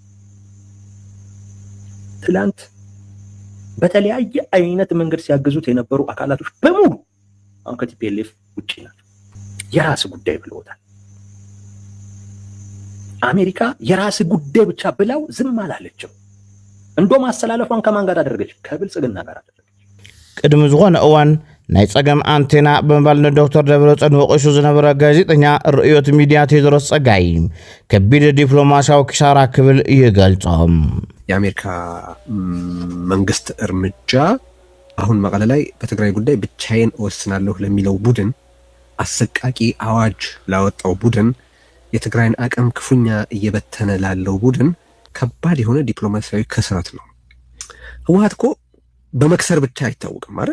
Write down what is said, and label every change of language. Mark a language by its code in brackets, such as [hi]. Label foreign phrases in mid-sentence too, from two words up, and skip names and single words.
[am] ትላንት በተለያየ አይነት መንገድ ሲያገዙት የነበሩ አካላቶች በሙሉ አሁን ከቲፒኤልኤፍ ውጪ ናቸው። የራስ ጉዳይ ብለውታል። አሜሪካ የራስ ጉዳይ ብቻ ብለው ዝም አላለችም። እንደውም አስተላለፏን ከማን ጋር አደረገች? ከብልጽግና ጋር አደረገች። [ti] ቅድም ዝኾነ እዋን ናይ ጸገም አንቴና ብምባል ዶክተር ደብረጽዮን ወቂሱ ዝነበረ ጋዜጠኛ ርእዮት ሚድያ ቴዎድሮስ ጸጋይ ከቢድ ዲፕሎማሲያዊ ኪሳራ ክብል ይገልጾም። [am] የአሜሪካ መንግስት እርምጃ አሁን መቀለ ላይ በትግራይ ጉዳይ ብቻዬን እወስናለሁ ለሚለው ቡድን፣ አሰቃቂ አዋጅ ላወጣው ቡድን፣ የትግራይን አቅም ክፉኛ እየበተነ ላለው ቡድን ከባድ የሆነ ዲፕሎማሲያዊ ክስረት ነው። ህወሓት እኮ በመክሰር ብቻ አይታወቅም አይደል?